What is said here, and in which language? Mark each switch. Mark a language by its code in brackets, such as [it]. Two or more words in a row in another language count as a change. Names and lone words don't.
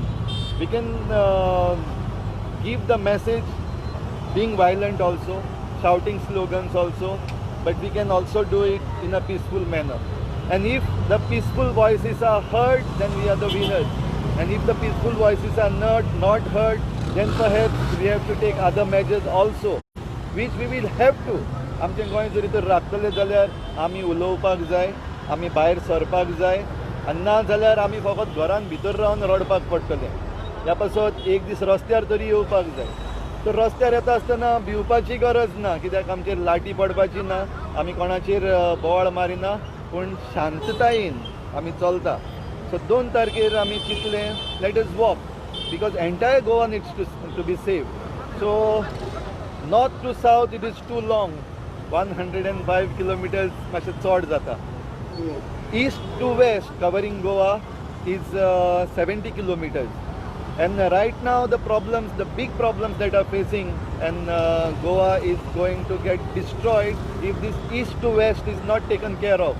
[en] We can give the message being violent also, shouting slogans also, but we can also do it in a peaceful manner. And if the peaceful voices are heard, then we are the winners. And if the peaceful voices are not heard, then perhaps we have to take other measures also, which we will have to. [kok] आमचे गोंय जरी तर राखतले जाल्यार आमी उलोवपाक जाय, आमी भायर सरपाक जाय, आनी ना जाल्यार आमी फकत घरान भितर रावन रडपाक पडटले. ह्या पासत एक दीस रस्त्यार तरी येवपाक जाय. तर रस्त्यार येता आसतना भिवपाची गरज ना, कित्याक आमचेर लाटी पडपाची ना, आमी कोणाचेर बोवाळ मारिना, पूण शांततायेन आमी चलता. [en] सो 2 [kok] तारखेर आमी चिंतलें, [en] let us walk, because entire Goa needs to be safe. so north to south it is too long, 105 kilometers [kok] मातशें चड जाता. [en] East to west covering Goa is 70 kilometers. And right now the big problems that are facing, and Goa is going to get destroyed if this east to west is not taken care of.